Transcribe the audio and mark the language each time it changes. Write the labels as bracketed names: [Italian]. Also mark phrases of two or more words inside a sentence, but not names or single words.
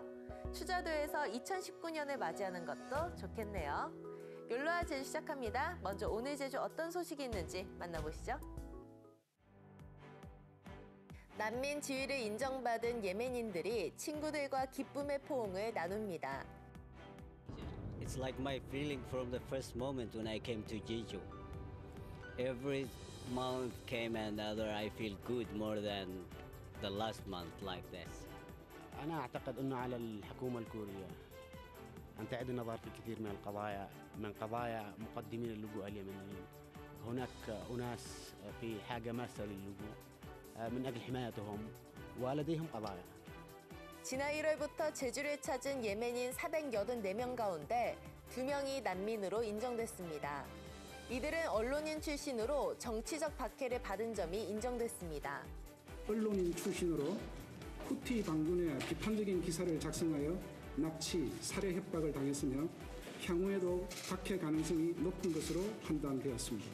[Korean] 추자도에서 2019년을 맞이하는 것도 좋겠네요. 욜로와 제주 시작합니다. 먼저 오늘 제주 어떤 소식이 있는지 만나보시죠. 난민 지위를 인정받은 예멘인들이 친구들과 기쁨의 포옹을 나눕니다. [English] It's like my feeling from the first moment when I came to Jeju. Every month came another, I feel good more than the last month like this. [Arabic] أنا أعتقد أنه على الحكومة الكورية أن تعيد النظر في كثير من القضايا قضايا مقدمين اللجوء اليمنيين. هناك أناس في حاجة ماسة للجوء من أجل حمايتهم ولديهم قضايا. [Korean] 지난 1월부터 제주를 찾은 예멘인 484명 가운데 2명이 난민으로 인정됐습니다. 이들은 언론인 출신으로 정치적 박해를 받은 점이 인정됐습니다. 언론인 출신으로 후티 반군의 비판적인 기사를 작성하여 납치, 살해 협박을 당했으며 향후에도 박해 가능성이 높은 것으로 판단되었습니다.